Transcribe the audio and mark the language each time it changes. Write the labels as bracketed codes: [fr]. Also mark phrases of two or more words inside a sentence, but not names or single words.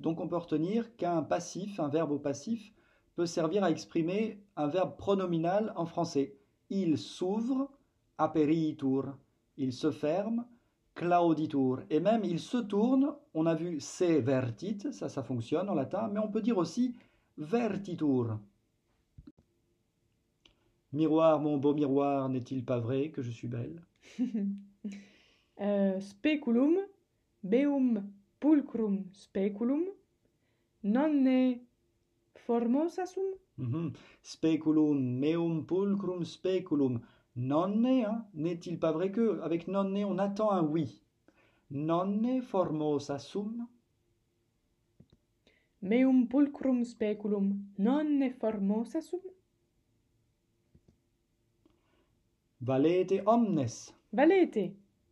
[fr] Donc on peut retenir qu'un passif, un verbe au passif, peut servir à exprimer un verbe pronominal en français. Il s'ouvre, aperitur. Il se ferme, clauditur. Et même il se tourne, on a vu [la] se vertit, [fr] ça fonctionne en latin, mais on peut dire aussi vertitur. Miroir, mon beau miroir, n'est-il pas vrai que je suis belle? [la] Speculum, beum pulcrum speculum, nonne formosa sum? Speculum, meum pulcrum speculum. Nonne, [fr] hein? N'est-il pas vrai que? Avec nonne, on attend un oui. [la] Nonne formosa sum? Meum pulcrum speculum, nonne formosa sum? Valete omnes. Valete.